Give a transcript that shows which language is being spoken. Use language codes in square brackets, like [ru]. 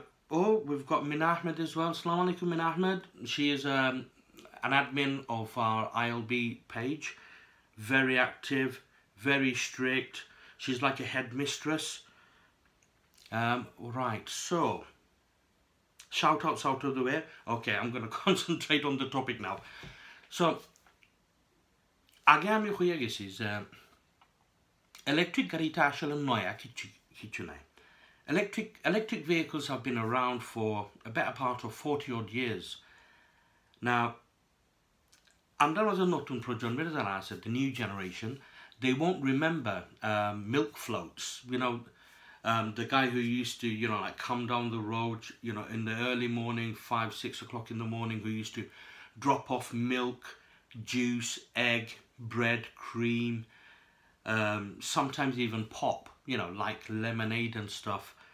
[en] We've got Min Ahmed as well. Assalamu alaikum Min Ahmed. She is an admin of our ILB page. Very active, very strict. She's like a headmistress. Right, so shout outs out of the way. Okay, I'm going to concentrate on the topic now. [syl] So আগে আমি হয়ে গেছি যে electric গাড়িটা আসলে নয়া কিছু নাই। [en] Electric vehicles have been around for a better part of 40 odd years. Now, [syl] আমরা মাঝে নতুন প্রজন্মের যারা আছে, [en] the new generation, they won't remember milk floats. You know, the guy who used to, you know, like come down the road, you know, in the early morning, 5-6 o'clock in the morning, who used to drop off milk, juice, egg, bread, cream, sometimes even pop, you know, like lemonade and stuff.